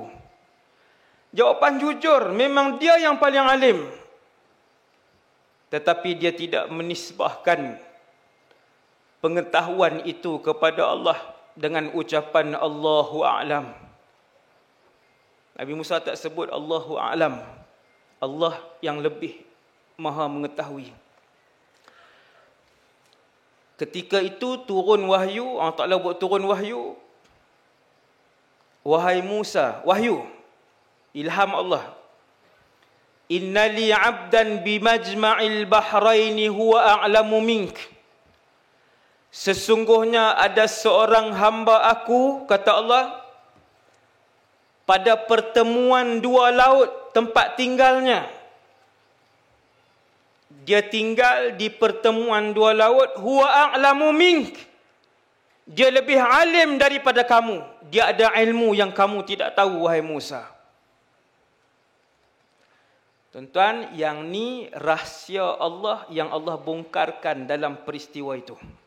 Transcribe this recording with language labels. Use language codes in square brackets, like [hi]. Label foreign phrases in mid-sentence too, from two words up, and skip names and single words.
[ms] Jawapan jujur, memang dia yang paling alim. Tetapi dia tidak menisbahkan pengetahuan itu kepada Allah dengan ucapan [ar] الله أعلم. [ms] Nabi Musa tak sebut [ar] الله أعلم. [ms] Allah yang lebih maha mengetahui. Ketika itu turun wahyu, Allah Ta'ala buat turun wahyu. Wahai Musa, wahyu, ilham Allah. [ar] إن لي عبدا بمجمع البحرين هو أعلم منك. [ms] Sesungguhnya ada seorang hamba aku, kata Allah, pada pertemuan dua laut tempat tinggalnya. Dia tinggal di pertemuan dua laut, [ar] هو أعلم منك. [ms] Dia lebih alim daripada kamu. Dia ada ilmu yang kamu tidak tahu, wahai Musa. Tuan-tuan, yang ni rahsia Allah yang Allah bongkarkan dalam peristiwa itu.